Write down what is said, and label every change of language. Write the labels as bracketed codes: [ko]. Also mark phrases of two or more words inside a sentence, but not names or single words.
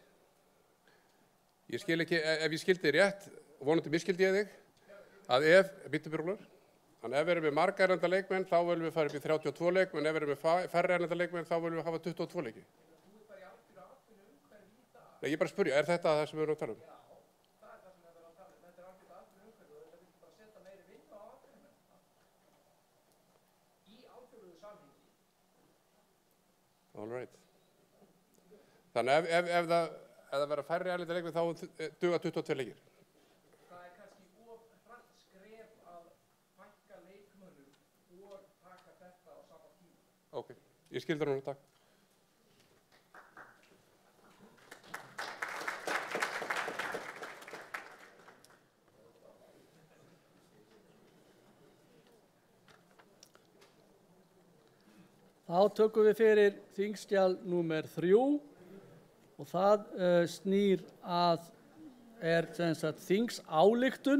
[is] Ég skil ekki, ef ég skildi rétt, vonandi misskildi ég þig, að býttu byrjulur, þannig ef við erum með marga erlenda leikmenn þá viljum við fara upp í 32 leikmenn, ef við erum með færri erlenda leikmenn þá viljum við hafa 22 leiki. Nei, ég bara spurja, þetta það sem við erum að tala um? [en] All right. [is] Þannig ef það verða færri erlenda leikmenn þá duga 22 leikir. Það kannski of hratt skref að fækka leikmönnum og taka þetta á sama tíma. Ok, ég skil það núna, takk. Þá tökum við fyrir þingskjal númer 3 og það snýr að sem sagt þingsályktun.